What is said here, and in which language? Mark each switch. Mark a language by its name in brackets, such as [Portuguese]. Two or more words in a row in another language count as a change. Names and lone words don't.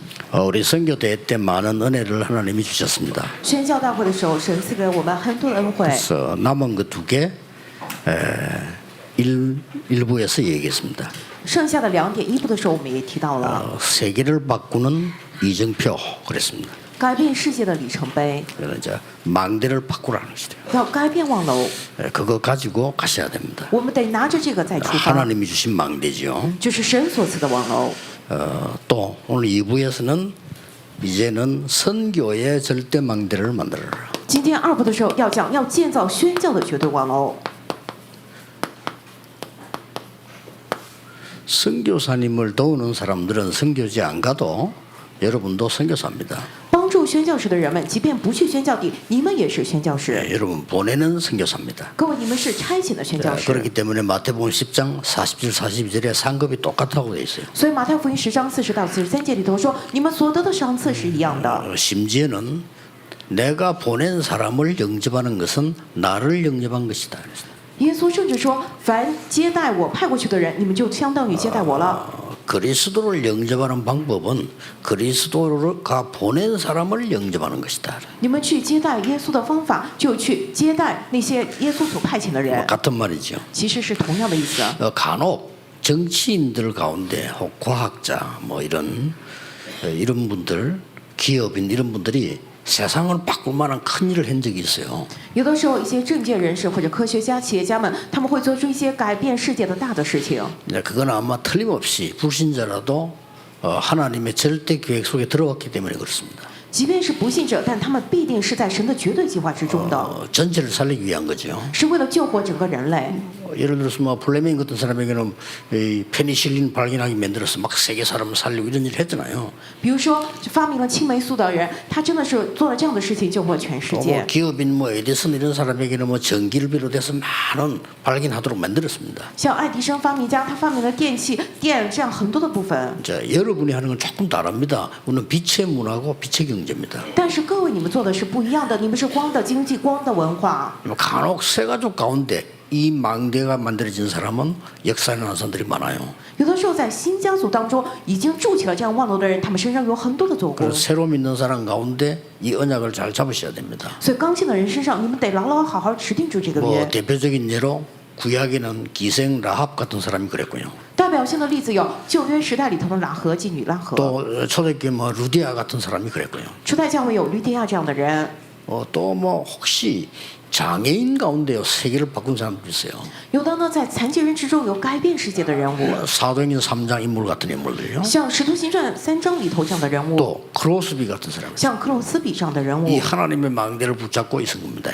[Korean] 우리 선교대회 때 많은 은혜를 하나님이 주셨습니다. [Chinese] 宣教大会的时候，神赐给我们很多的恩惠。 [Korean] 그래서 남은 그 두 개 일부에서 얘기했습니다. [Chinese] 剩下的2点，一部的时候我们也提到了， [Korean] 세계를 바꾸는 이정표 그랬습니다. [Chinese] 改变世界的里程碑， [Korean] 그래서 이제 망대를 바꾸라는 것이죠. [Chinese] 要改变望楼， [Korean] 그거 가지고 가셔야 됩니다. [Chinese] 我们得拿着这个再出发， [Korean] 하나님이 주신 망대죠. [Chinese] 就是神所赐的望楼。 [Korean] 또 오늘 2부에서는 이제는 선교의 절대 망대를 만들어라. [Chinese] 今天2部的时候要讲，要建造宣教的绝对望楼。 [Korean] 선교사님을 도우는 사람들은 선교지 안 가도 여러분도 선교사입니다. [Chinese] 帮助宣教士的人们，即便不去宣教地，你们也是宣教士。 [Korean] 여러분 보내는 선교사입니다. [Chinese] 各位，你们是差遣的宣教士。 [Korean] 그렇기 때문에 마태복음 10장 40절 42절에 상급이 똑같다고 돼 있어요. [Chinese] 所以马太福音10章40到43节里头说，你们所得的赏赐是一样的。 [Korean] 심지어는 내가 보낸 사람을 영접하는 것은 나를 영접한 것이다. [Chinese] 耶稣甚至说，凡接待我派过去的人，你们就相当于接待我了。 [Korean] 그리스도를 영접하는 방법은 그리스도가 보낸 사람을 영접하는 것이다. [Chinese] 你们去接待耶稣的方法，就去接待那些耶稣所派遣的人， [Korean] 같은 말이죠. [Chinese] 其实是同样的意思。 [Korean] 간혹 정치인들 가운데 혹 과학자 뭐 이런 분들 기업인 이런 분들이 세상을 바꿀 만한 큰 일을 한 적이 있어요. [Chinese] 有的时候，一些政界人士或者科学家、企业家们，他们会做出一些改变世界的大的事情。 [Korean] 그건 아마 틀림없이 불신자라도 하나님의 절대 계획 속에 들어왔기 때문에 그렇습니다. [Chinese] 即便是不信者，但他们必定是在神的绝对计划之中的， [Korean] 전체를 살리기 위한 거죠. [Chinese] 是为了救活整个人类。 [Korean] 예를 들어서 뭐 플레밍 같은 사람에게는 이 페니실린 발견하기 만들어서 막 세계 사람을 살리고 이런 일을 했잖아요. [Chinese] 比如说，发明了青霉素的人，他真的是做了这样的事情，救活全世 [Korean] 또 [Chinese] 界 [Korean] 뭐 。 기업인 뭐 에디슨 이런 사람에게는 뭐 전기를 비롯해서 많은 발견하도록 만들었습니다. [Chinese] 像爱迪生发明家，他发明了电器、电这样很多的部分。 [Korean] 자, 여러분이 하는 건 조금 다릅니다. 우리는 빛의 문화고 빛의 경제입니다. [Chinese] 但是各位，你们做的是不一样的，你们是光的经济、光的文化。 [Korean] 간혹 세 가족 가운데 이 망대가 만들어진 사람은 역사에 나온 사람들이 많아요. [Chinese] 有的时候，在新家族当中已经筑起了这样望楼的人，他们身上有很多的做工 [Korean] 그래서 。 새로 믿는 사람 가운데 이 언약을 잘 잡으셔야 됩니다. [Chinese] 所以刚信的人身上，你们得牢牢好好持定住这个 [Korean] 뭐 [Chinese] 约。 [Korean] 대표적인 예로 구약에는 기생 라합 같은 사람이 그랬고요. [Chinese] 代表性的例子有旧约时代里头的拉合妓女拉合， [Korean] 또 초대교회 뭐 루디아 같은 사람이 그랬고요. [Chinese] 初代教会有吕底亚这样的人。 [Korean] 또 뭐 혹시 장애인 가운데요 세계를 바꾼 사람도 있어요. [Chinese] 有的呢，在残疾人之中有改变世界的人物， [Korean] 사도행전 3장 인물 같은 인물들요. [Chinese] 像《使徒行传》3章里头这样的人物， [Korean] 또 크로스비 같은 사람. [Chinese] 像克洛斯比这样的人物 [Korean] 이 ， 하나님의 망대를 붙잡고 있은 겁니다.